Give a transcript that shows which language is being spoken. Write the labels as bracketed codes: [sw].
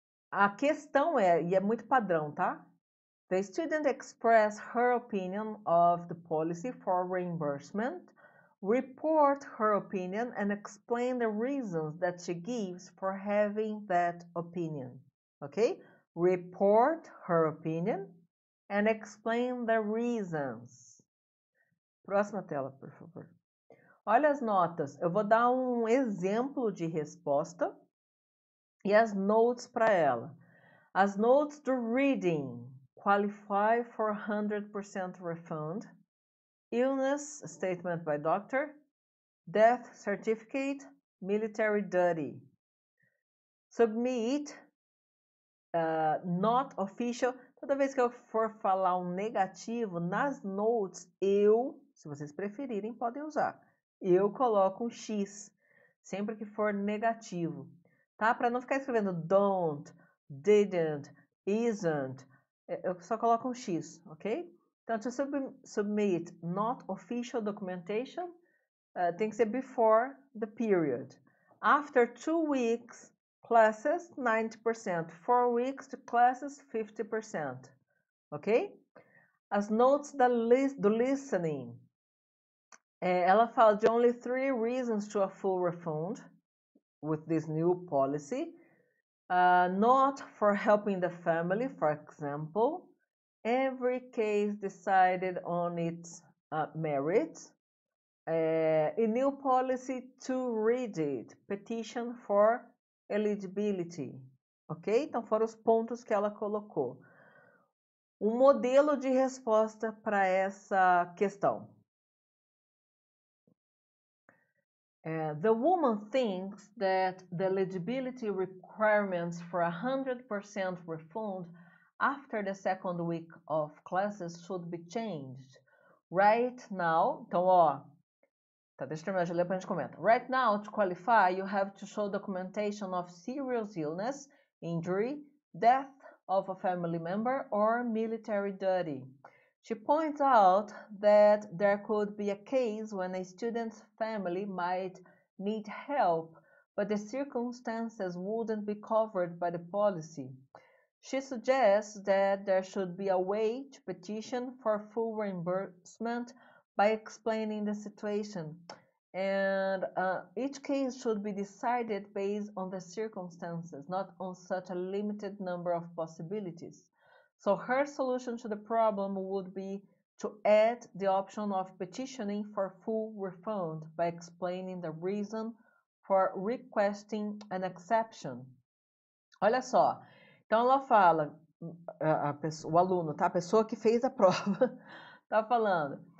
[pt] A questão e é muito padrão, tá? [en] The student expressed her opinion of the policy for reimbursement, report her opinion, and explain the reasons that she gives for having that opinion. Ok? Report her opinion and explain the reasons. [pt] Próxima tela, por favor. Olha as notas. Eu vou dar um exemplo de resposta e as notes para ela. As notes do reading. [en] qualify for 100% refund, illness statement by doctor, death certificate, military duty. Submit, not official. [pt] Toda vez que eu for falar um negativo, nas notes, se vocês preferirem, podem usar. Eu coloco um X, sempre que for negativo, tá? Para não ficar escrevendo don't, didn't, isn't, eu só coloco um X, ok? Então, [en] to submit not official documentation, [pt] tem que ser [en] before the period. After 2 weeks, classes 90%. 4 weeks to classes 50%. Ok? [pt] As notes do listening. Ela fala de [en] only 3 reasons to a full refund with this new policy. Not for helping the family, for example. Every case decided on its merits. A new policy too rigid, petition for eligibility, ok? [pt] Então foram os pontos que ela colocou. Um modelo de resposta para essa questão. [en] The woman thinks that the eligibility requirements for 100% refund after the second week of classes should be changed. Right now, [pt] então ó, tá, deixa eu terminar de ler para a gente comentar. [en] Right now, to qualify, you have to show documentation of serious illness, injury, death of a family member, or military duty. She points out that there could be a case when a student's family might need help, but the circumstances wouldn't be covered by the policy. She suggests that there should be a way to petition for full reimbursement by explaining the situation, and each case should be decided based on the circumstances, not on such a limited number of possibilities. So her solution to the problem would be to add the option of petitioning for full refund by explaining the reason for requesting an exception. [pt] Olha só, então ela fala, o aluno, tá? A pessoa que fez a prova, tá falando.